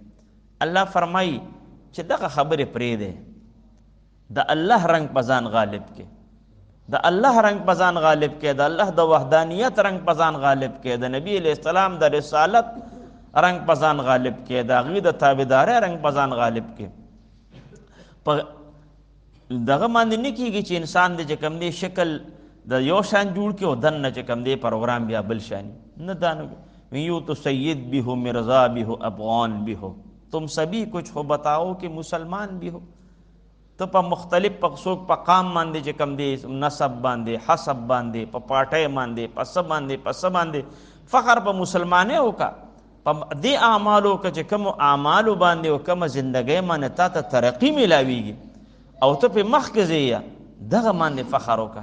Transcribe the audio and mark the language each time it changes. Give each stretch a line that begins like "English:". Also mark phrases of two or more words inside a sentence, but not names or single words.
Pashto: الله فرمایي چې دغه خبرې پرېږدی، د الله رنګ په ځان غالب کې، د الله رنګ په ځان غالب کې، د الله د وحدانیت رنګ په ځان غالب کې، د نبی
Arabic: علیہ السلام
Pashto: د رسالت رنګ په ځان غالب کې، د هغې د تابعدارۍ رنګ په ځان غالب کې. په دغه باندې نه کېږي چې انسان د چې کوم دی شکل د یو شان جوړ کړي او دننه چې کوم دی پروګرام بیا بل شاني نه، دا نه
Urdu: یوں تو سید بھی ہو، مرزا بھی ہو، افغان بھی ہو، تم سبھی کچھ ہو بتاؤ کہ مسلمان بھی ہو.
Pashto: ته په مختلف څوک په قام باندې چې کوم دی نسب باندې، حسب باندې، په پاټۍ باندې، په څه باندې فخر په مسلمانۍ وکړه، په دې اعمالو که چې کومو اعمالو باندې او کومه زندګۍ باندې تا ته ترقي میلاویږي او ته پې مخکې ځې دغه باندې فخر وکړه.